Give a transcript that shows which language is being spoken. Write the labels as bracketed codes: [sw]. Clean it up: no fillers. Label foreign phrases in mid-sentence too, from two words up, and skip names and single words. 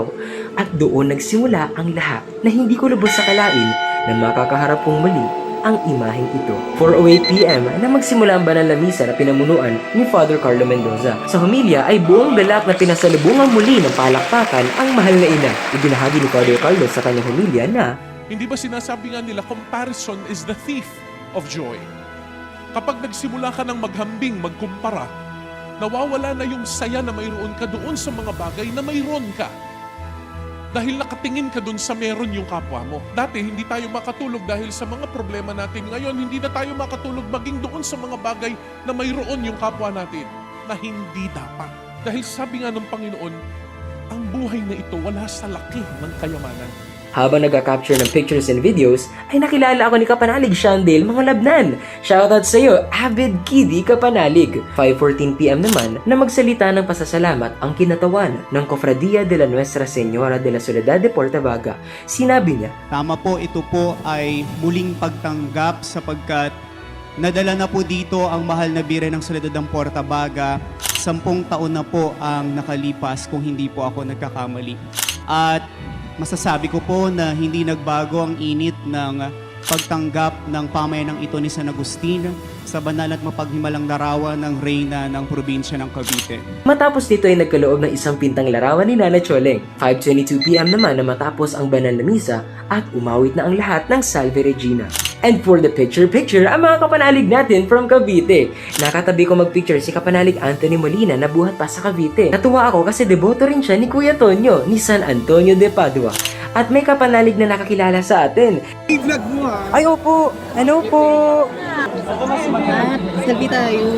[tl] At doon nagsimula ang lahat na hindi ko lubos sa kalain na makakaharap kong muli ang imaheng ito. 4:08 p.m. na magsimula ang banal na misa na pinamunuan ni Father Carlo Mendoza. Sa homilya ay buong galak na pinasalubungan muli ng palakpakan ang mahal na ina. Ibinahagi ni Father Carlo sa kanyang homilya na Hindi ba sinasabi nga nila, [en] comparison is the thief of joy? [tl] Kapag nagsimula ka ng maghambing, magkumpara, nawawala na yung saya na mayroon ka doon sa mga bagay na mayroon ka. Dahil nakatingin ka doon sa meron yung kapwa mo. Dati, hindi tayo makatulog dahil sa mga problema natin. Ngayon, hindi na tayo makatulog maging doon sa mga bagay na mayroon yung kapwa natin na hindi dapat. Dahil sabi nga ng Panginoon, ang buhay na ito wala sa laki ng kayamanan. habang nagka-capture ng [en] pictures and videos, [tl] ay nakilala ako ni Kapanalig Shandale Mangalabnan. Shoutout sa iyo, [en] avid kiddie [tl] Kapanalig. 5:14 p.m. naman na magsalita ng pasasalamat ang kinatawan ng Cofradia de la Nuestra Señora de la Soledad de Portavaga. Sinabi niya, Tama po, ito po ay muling pagtanggap sapagkat nadala na po dito ang mahal na Birhen ng Soledad ng Portavaga. 10 taon na po ang nakalipas kung hindi po ako nagkakamali. At masasabi ko po na hindi nagbago ang init ng pagtanggap ng pamayanang ito ni San Agustin sa banal at mapaghimalang larawan ng reyna ng probinsya ng Cavite. matapos nito ay nagkaloob ng isang pintang larawan ni Nana Choleng. 5:22 p.m. naman na matapos ang banal na misa at umawit na ang lahat ng Salve Regina. [en] And for the picture-picture, [tl] ang mga kapanalig natin from Cavite. Nakatabi ko magpicture si Kapanalig Anthony Molina na buhat pa sa Cavite. Natuwa ako kasi deboto rin siya ni Kuya Tonyo ni San Antonio de Padua. At may kapanalig na nakakilala sa atin. Ay, opo. Hello po. Selfie tayo.